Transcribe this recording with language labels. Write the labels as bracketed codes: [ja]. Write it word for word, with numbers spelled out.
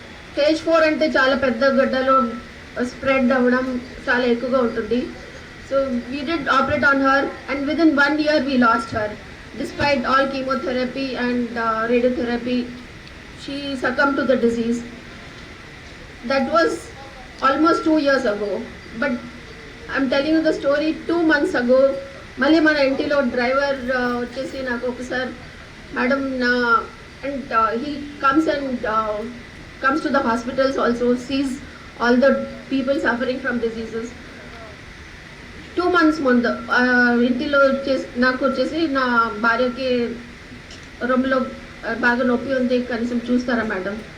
[te] Stage four అంటే చాలా పెద్ద గడ్డలో స్ప్రెడ్ అవ్వడం చాలా ఎక్కువగా ఉంటుంది. [en] So we did operate on her, and within one year we lost her. Despite all chemotherapy and uh, radiotherapy, she succumbed to the disease. That was almost two years ago. But I'm telling you the story two months ago. [te] మళ్ళీ మన ఇంటిలో driver వచ్చేసి నాకు ఒకసారి madam నా [en] And he comes and comes to the hospitals also sees all the people suffering from diseases. [te] Two months ముందు ఆ, ఇంటిలో వచ్చేసి నాకు వచ్చేసి నా భార్యకి రొమ్ములో ఆ, బాగా నొప్పి ఉంది, కనీసం చూస్తారా మేడం.